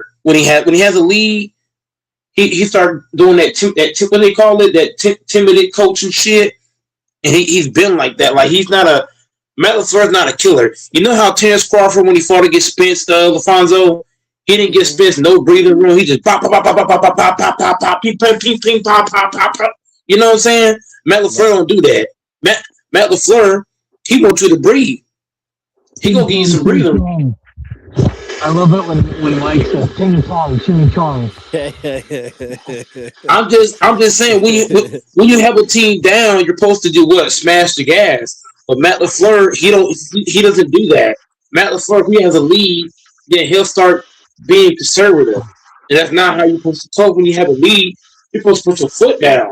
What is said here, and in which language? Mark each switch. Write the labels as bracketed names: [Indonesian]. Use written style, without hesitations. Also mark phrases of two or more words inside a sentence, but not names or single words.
[English] When he has a lead, he started doing that what they call it, that timid coaching shit. And he's been like that. Like he's not a Matt LaFleur's not a killer. You know how Terrence Crawford when he fought against Spence, Alfonso, he didn't get Spence no breathing room. He just pop pop pop pop pop pop pop pop pop pop ping ping ping ping pop pop pop pop. You know what I'm saying? Matt LaFleur don't do that. Matt LaFleur, he wants you to breathe. He gonna give you some breathing room. I love it when Mike says ching chong, ching chong. I'm just saying when you have a team down, you're supposed to do what? Smash the gas. But Matt LaFleur, he doesn't do that. Matt LaFleur, if he has a lead, then he'll start being conservative. And that's not how you're supposed to talk when you have a lead. You're supposed to put your foot down.